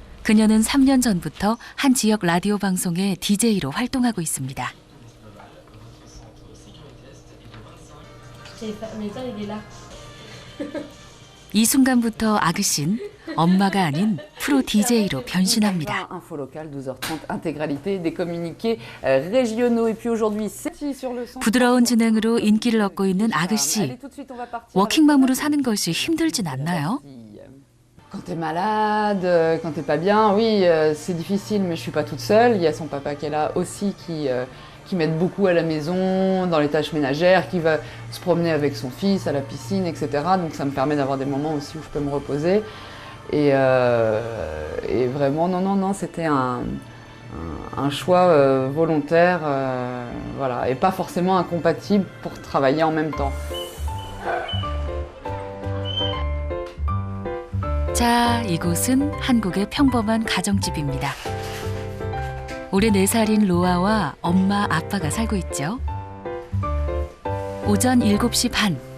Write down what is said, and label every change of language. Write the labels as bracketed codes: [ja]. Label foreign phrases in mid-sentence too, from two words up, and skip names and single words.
[ko] 그녀는 3년 전부터 한 지역 라디오 방송의 DJ로 활동하고 있습니다. 이 순간부터 아그씨는 엄마가 아닌 프로 DJ로 변신합니다. [fr] Info locale, 12h30, intégralité des communiqués régionaux. Et puis aujourd'hui, c'est sur le centre. [ko] 부드러운 진행으로 인기를 얻고 있는 [fr] Allez, [ko] 아그씨. [fr] tout de suite, on va partir. [ko] 워킹맘으로 사는 것이 힘들진 않나요? [fr] Quand t'es malade, quand t'es pas bien, oui, c'est difficile, mais je suis pas toute seule. Il y a son papa qui est là aussi, qui m'aide beaucoup à la maison, dans les tâches ménagères, qui va se promener avec son fils à la piscine, etc. Donc ça me permet d'avoir des moments aussi où je peux me reposer. Et vraiment, non, c'était un choix volontaire, voilà, et pas forcément incompatible pour travailler en même temps. [ko] 자, 이곳은 한국의 평범한 가정집입니다. 올해 4살인 로아와 엄마, 아빠가 살고 있죠. 오전 7시 반.